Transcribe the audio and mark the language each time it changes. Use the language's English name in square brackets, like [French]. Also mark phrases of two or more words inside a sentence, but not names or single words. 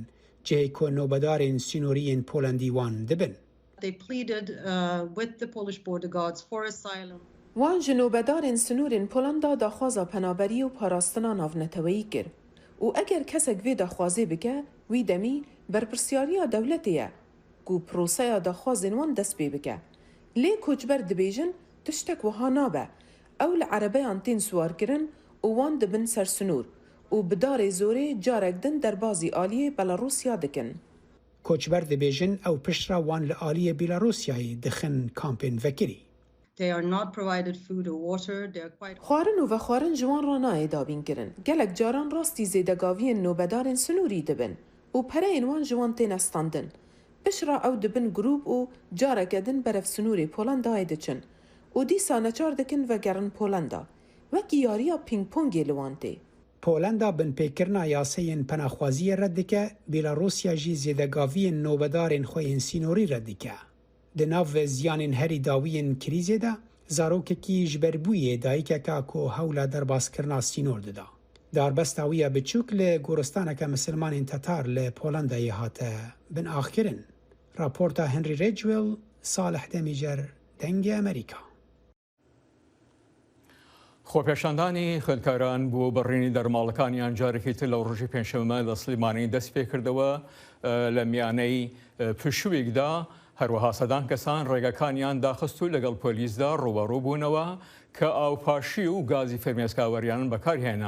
[Kurdish] Cihê ku nobedarên sînoriyên Polandî wan dibin. Wan ji nobedarên sînorên Polanda daxwaza penaberî û parastina navneteweyî kir û eger kesek vê daxwazê bike wî demî بەرپرسیاریە دەولەتەیە و پرۆسەیە داخوازên wan dest pê bike. Lê koçber dibêjin tiştek wiha nabe. Ew li erebeyan tên swarkirin û wan dibin ser sinûr û bi darê zorê carek din derbasî aliyê Belarusya dikin. کوچبەر دەبێژن ئەو پشترا وان لە ئالیە بیلاڕوسیایی دخن کامپین vekirî. Xwarin û vexwarin ji wan re nayê dabînkirin. Gelek caran rastî zêdegaviyên nobedarên sinûrî dibin û pereyên wan ji wan tên standin. Pişra ew dibin grûp û careke din berev sinûrê Polandayê diçin û dîsa neçar dikin vegerin Polanda. Wekî yariya ping-pongê li wan tê. پۆلندا بنپێکردنا یاسەیên penaxwaziyê red dike, Bîlarûsya jî zêdegaviyên nobedarên xwe yên sînorî red dike. Di nav ziyanên herî dawiyên krîzê de, zarokekî ji ber bûyê dayîkeka ku hewla derbaskirina sînor dida. Darbesta wî ya biçûk li goristaneke misilmanên Tetar li Polandayê hate bin axkirin. Raporta Henry Ridgwell, Salih Demîjer, Dengê Amerîka. [Central Kurdish] خۆپێشاندانی خوێندکاران بۆ بەڕێنی دەرماڵەکانیان جارێکی تر لەو ڕۆژی پێنجشەممە لە سلێمانی دەست پێ کردەوە لە میانەی پشووێکدا هەروەها سەدان کەسان ڕێگەکانیان داخست و لەگەڵ پۆلیسدا ڕوبەڕوو بوونەوە کە ئاوپاشی و گازی فەرمێسکاوەریان بەکارهێنا.